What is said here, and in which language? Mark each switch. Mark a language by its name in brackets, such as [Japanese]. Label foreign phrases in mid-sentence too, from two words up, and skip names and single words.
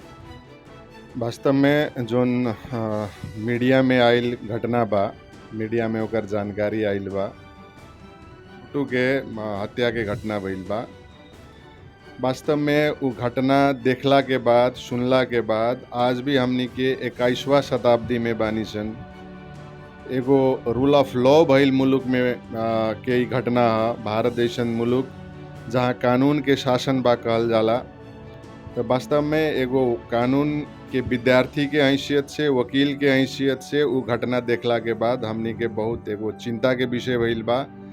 [Bhojpuri] वास्तव में जोन मीडिया में आइल घटना बा, मीडिया में ओकर जानकारी आइल बा, छोटू के हत्या के घटना भइल बा। वास्तव में वो घटना देखला के बाद, सुनला के बाद आज भी हमनी के 21वां शताब्दी में बानी सन। एगो [English] rule of law [Bhojpuri] भइल मुल्क में के ई घटना है, भारत जैसन मुल्क जहाँ कानून के शासन बा कहल जाला। तो वास्तव में एगो कानून के विद्यार्थी के हैसियत से, वकील के हैसियत से वो घटना देखला के बाद हमनी के बहुत एगो चिंता के विषय भइल बा।